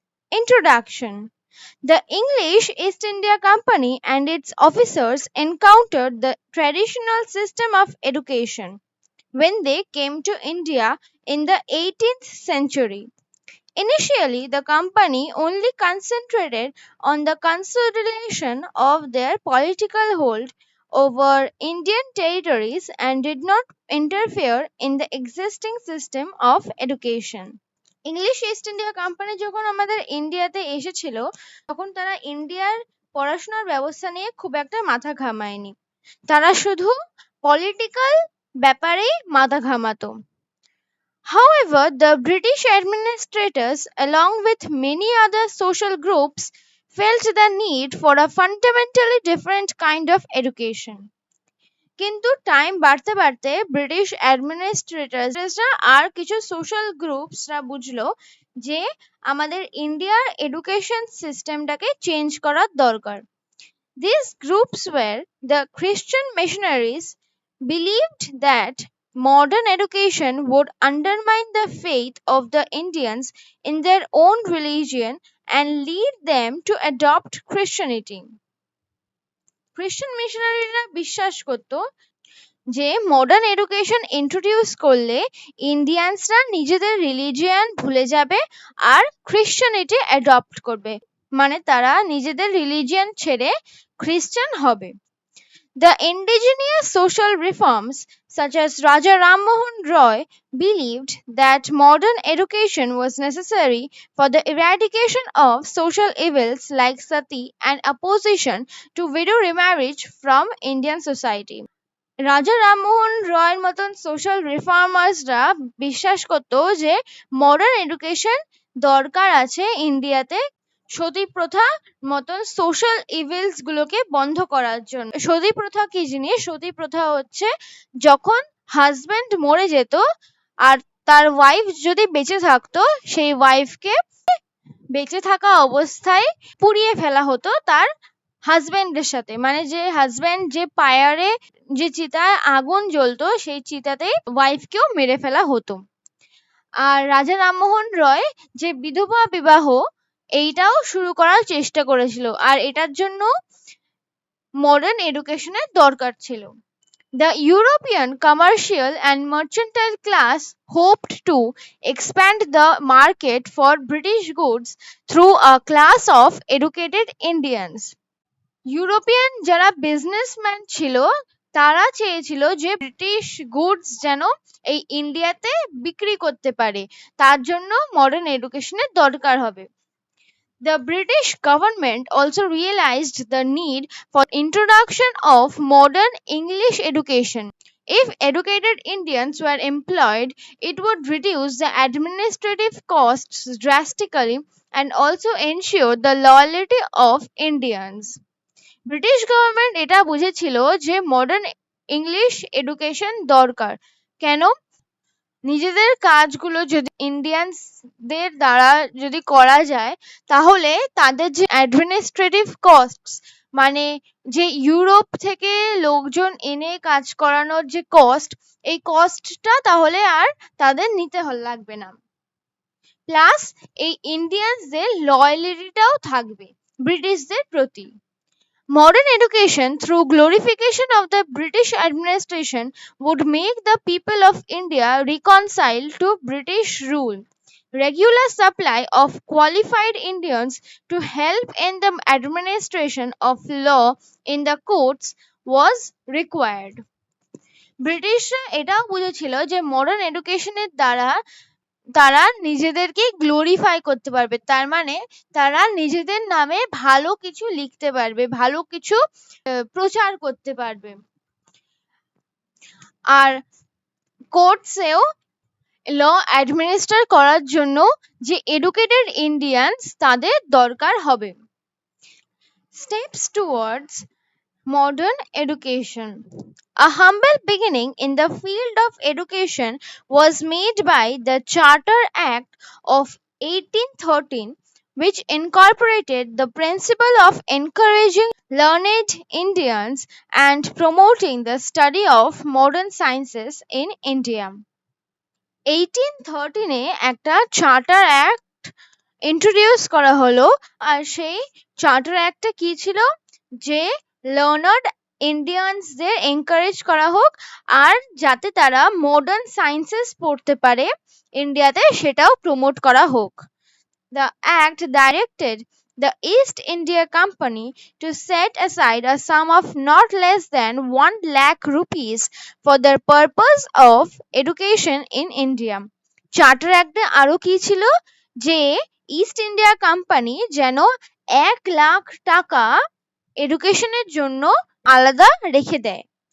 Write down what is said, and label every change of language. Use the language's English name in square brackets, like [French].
[English] Introduction. The English East India Company and its officers encountered the traditional system of education when they came to India in the 18th century. Initially, the company only concentrated on the consolidation of their political hold over Indian territories and did not interfere in the existing system of education. [Bangla] English east India company যখন আমাদের ইন্ডিয়াতে এসেছিল তখন তারা ইন্ডিয়ার পড়াশোনার ব্যবস্থা নিয়ে খুব একটা মাথা ঘামায়নি। তারা শুধু পলিটিক্যাল ব্যাপারেই মাথা ঘামাতো। [English] However, the British administrators, along with many other social groups, felt the need for a fundamentally different kind of education. [Bangla] কিন্তু টাইম বাড়তে বাড়তে ব্রিটিশ অ্যাডমিনিস্ট্রেটরসরা আর কিছু সোশ্যাল গ্রুপসরা বুঝলো যে আমাদের ইন্ডিয়ার এডুকেশন সিস্টেমটাকে চেঞ্জ করার দরকার। [English] These groups were the Christian missionaries believed that modern education would undermine the faith of the Indians in their own religion and lead them to adopt Christianity. [Bangla] খ্রিস্টান মিশনারিরা বিশ্বাস করত যে মডার্ন এডুকেশন ইন্ট্রোডিউস করলে ইন্ডিয়ানসরা নিজেদের religion ভুলে যাবে আর খ্রিস্টানিটি adopt করবে, মানে তারা নিজেদের রিলিজিয়ান ছেড়ে খ্রিস্টান হবে। [English] The indigenous social reforms, such as Raja Ram Mohan Roy, believed that modern education was necessary for the eradication of social evils like sati and opposition to widow remarriage from Indian society. [Bangla] রাজা রামমোহন রয়ের মতন social রিফর্মার্সরা বিশ্বাস করত যে modern education দরকার আছে ইন্ডিয়াতে সতী প্রথা মতন সোশ্যাল ইভিলস গুলোকে বন্ধ করার জন্য। সতী প্রথা কি জিনিস? সতী প্রথা হচ্ছে যখন হাজবেন্ড মরে যেত আর তার ওয়াইফ যদি বেঁচে থাকতো সেই ওয়াইফকে বেঁচে থাকা অবস্থায় পুড়িয়ে ফেলা হতো তার হাজবেন্ডের সাথে, মানে যে হাজবেন্ড যে পায়ারে যে চিতায় আগুন জ্বলতো সেই চিতাতেই ওয়াইফকেও মেরে ফেলা হতো। আর রাজা রামমোহন রয় যে বিধবা বিবাহ এইটাও শুরু করার চেষ্টা করেছিল, আর এটার জন্য মডার্ন এডুকেশনের দরকার ছিল। [English] The European commercial and mercantile class hoped to expand the market for British goods through a class of educated Indians. [Bangla] European যারা বিজনেসম্যান ছিল তারা চেয়েছিল যে ব্রিটিশ গুডস যেন এই ইন্ডিয়াতে বিক্রি করতে পারে, তার জন্য মডার্ন এডুকেশনের দরকার হবে। [English] The British government also realized the need for introduction of modern English education. If educated Indians were employed, it would reduce the administrative costs drastically and also ensure the loyalty of Indians. [Bangla] British government এটা বুঝেছিল যে modern English education দরকার। কেন? নিজেদের কাজগুলো যদি ইন্ডিয়ানসদের দ্বারা যদি করা যায় তাহলে তাদের যে অ্যাডমিনিস্ট্রেটিভ কস্টস, মানে যে ইউরোপ থেকে লোকজন এনে কাজ করানোর যে কস্ট, এই কস্টটা তাহলে আর তাদের নিতে লাগবে না। প্লাস এই ইন্ডিয়ানসদের লয়ালিটিটাও থাকবে ব্রিটিশদের প্রতি। [English] Modern education, through glorification of the British administration, would make the people of India reconcile to British rule. Regular supply of qualified Indians to help in the administration of law in the courts was required. [Bangla] ব্রিটিশরা এটাও বুঝেছিল যে modern এডুকেশনের দ্বারা তারা নিজেদেরকে glorify করতে পারবে, তার মানে তারা নিজেদের নামে ভালো কিছু লিখতে পারবে, ভালো কিছু প্রচার করতে পারবে, আর কোর্টসেও ল অ্যাডমিনিস্টার করার জন্য যে এডুকেটেড ইন্ডিয়ানস তাদের দরকার হবে। [English] Steps towards Modern education. A humble beginning in the field of education was made by the Charter Act of 1813, which incorporated the principle of encouraging learned Indians and promoting the study of modern sciences in India. [Bangla] 1813 এ একটা charter act introduce করা হলো। আর সেই charter অ্যাক্টটা কি ছিল, যে লার্নার্ড ইন্ডিয়ানসদের encourage করা হোক আর যাতে তারা মডার্ন সায়েন্সেস পড়তে পারে ইন্ডিয়াতে, সেটাও প্রমোট করা হোক। [English] The act directed the East India Company to set aside a sum of not less than 1 lakh rupees for the purpose of education in India. [Bangla] Charter অ্যাক্টে আরো কি ছিল, যে ইস্ট ইন্ডিয়া কোম্পানি যেন 1 লাখ টাকা এডুকেশনের জন্য আলাদা রেখে দেয়।